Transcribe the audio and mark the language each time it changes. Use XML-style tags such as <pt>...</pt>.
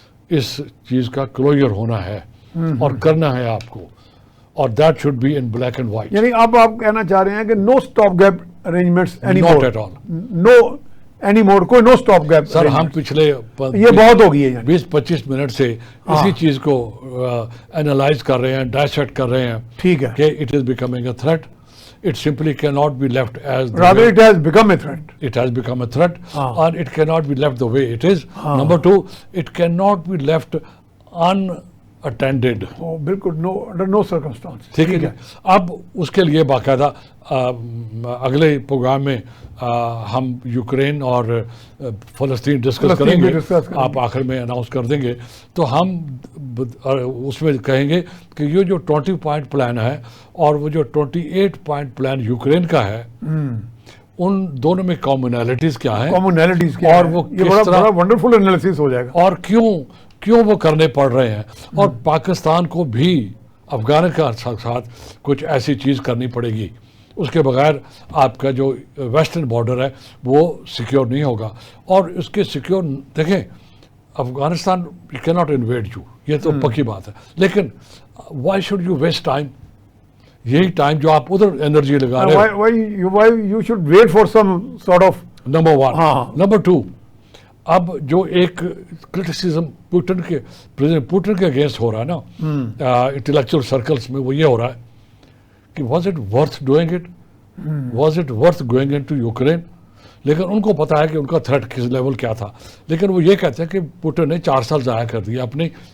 <ur>اس چیز کا کلوجر ہونا ہے اور کرنا ہے آپ کو, اور</ur> <en>That should be in black and white.</en> <ur>یعنی آپ کہنا چاہ رہے ہیں کہ</ur> <en>No stop gap arrangements any not more, at all, no any more, کوئی no stop gap.</en> <ur>سر ہم پچھلے یہ بہت ہو گئی ہے 20-25 منٹ سے اسی چیز کو اینالائز کر رہے ہیں, ڈائسیکٹ کر رہے ہیں. ٹھیک ہے</ur> <en>کہ it is becoming a threat. It simply cannot be left as the rather way it has become a threat. It has become a threat, and it cannot be left the way it is. Number 2, it cannot be left unattended. Oh, بالکل no, under no circumstances.</en> <ur>ٹھیک ہے. اب اس کے لیے باقاعدہ اگلے programme میں ہم یوکرین اور فلسطین ڈسکس کریں گے. آپ آخر میں اناؤنس کر دیں گے تو ہم اس میں کہیں گے کہ یہ جو 20 پوائنٹ پلان ہے اور وہ جو 28 پوائنٹ پلان یوکرین کا ہے, ان دونوں میں کامنالٹیز کیا ہیں, اور وہ کس طرح</ur> <en>wonderful analysis</en> <ur>ہو جائے گا, اور کیوں وہ کرنے پڑ رہے ہیں, اور پاکستان کو بھی افغان کے ساتھ کچھ ایسی چیز کرنی پڑے گی. اس کے بغیر آپ کا جو ویسٹرن بارڈر ہے وہ سیکیور نہیں ہوگا. اور اس کے سیکیور دیکھیں, افغانستان کی</ur> <en>not invade you,</en> <ur>یہ تو پکی بات ہے, لیکن</ur> <en>why should you waste time,</en> <ur>یہی ٹائم جو آپ ادھر انرجی لگا رہے ہیں.</ur> <en>why you should wait for some sort of</en> <ur>number 1. Number 2, اب جو ایک کرٹیسزم پوٹن کے پریزیڈنٹ پوٹن کے اگینسٹ ہو رہا ہے نا انٹلیکچوئل سرکلس میں, وہ یہ ہو رہا ہے کہ</ur> <en>Was it worth doing it, was it worth going in to Ukraine.</en> <ur>لیکن ان کو پتا ہے کہ ان کا تھریٹ کس لیول کیا تھا, لیکن وہ یہ کہتے ہیں کہ پوٹن نے 4 سال ضائع کر دیا اپنی</ur>